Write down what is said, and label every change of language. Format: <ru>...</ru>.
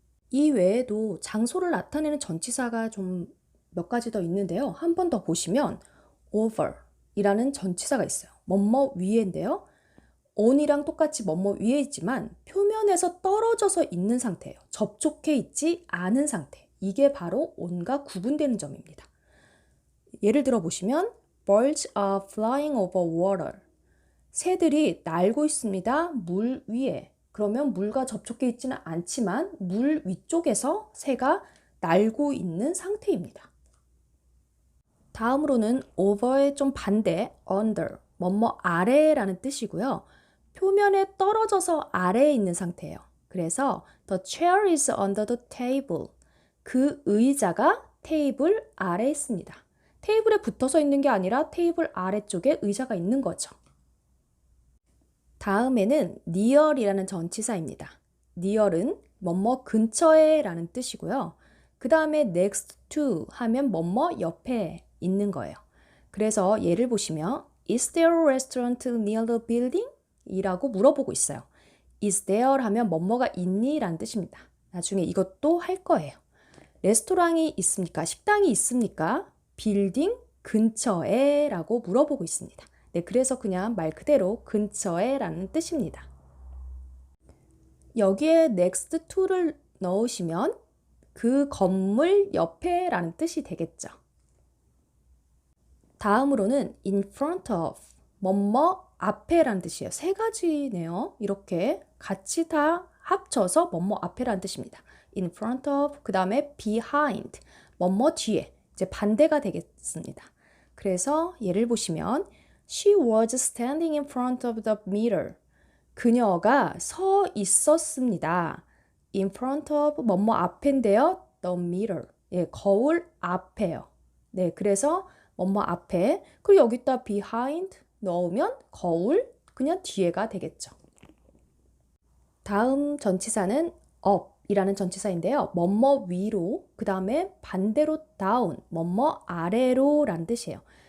<ko>이 외에도 장소를 나타내는 전치사가 좀 몇 가지 더 있는데요. 한 번 더 보시면 over 이라는 전치사가 있어요. 뭐뭐 위에인데요. on이랑 똑같이 뭐뭐 위에 있지만 표면에서 떨어져서 있는 상태예요. 접촉해 있지 않은 상태. 이게 바로 on과 구분되는 점입니다. 예를 들어 보시면</ko> <en>birds are flying over water.</en> <ko>새들이 날고 있습니다. 물 위에. 그러면 물과 접촉해 있지는 않지만 물 위쪽에서 새가 날고 있는 상태입니다. 다음으로는 over의 좀 반대, under, 뭐뭐 아래라는 뜻이고요. 표면에 떨어져서 아래에 있는 상태예요. 그래서</ko> <en>the chair is under the table.</en> <ko>그 의자가 테이블 아래에 있습니다. 테이블에 붙어서 있는 게 아니라 테이블 아래쪽에 의자가 있는 거죠. 다음에는 near이라는 전치사입니다. near은 뭐뭐 근처에 라는 뜻이고요. 그 다음에 next to 하면 뭐뭐 옆에 있는 거예요. 그래서 예를 보시면</ko> <en>Is there a restaurant near the building?</en> <ko>이라고 물어보고 있어요.</ko> <en>Is there</en> <ko>하면 뭐뭐가 있니? 라는 뜻입니다. 나중에 이것도 할 거예요. 레스토랑이 있습니까? 식당이 있습니까? 빌딩 근처에 라고 물어보고 있습니다. 그래서 그냥 말 그대로 근처에 라는 뜻입니다. 여기에 next to를 넣으시면 그 건물 옆에 라는 뜻이 되겠죠. 다음으로는 in front of, 뭐뭐 앞에 라는 뜻이에요. 세 가지네요. 이렇게 같이 다 합쳐서 뭐뭐 앞에 라는 뜻입니다. in front of, 그 다음에 behind, 뭐뭐 뒤에, 이제 반대가 되겠습니다. 그래서 예를 보시면</ko> <en>She was standing in front of the mirror.</en> <ko>그녀가 서 있었습니다.</ko> <en>In front of</en> <ko>뭐뭐 앞인데요.</ko> <en>The mirror.</en> <ko>예, 거울 앞에요. 네, 그래서 뭐뭐 앞에. 그리고 여기다 behind 넣으면 거울 그냥 뒤에가 되겠죠. 다음 전치사는 up이라는 전치사인데요. 뭐뭐 위로, 그 다음에 반대로 down, 뭐뭐 아래로 라는 뜻이에요.</ko>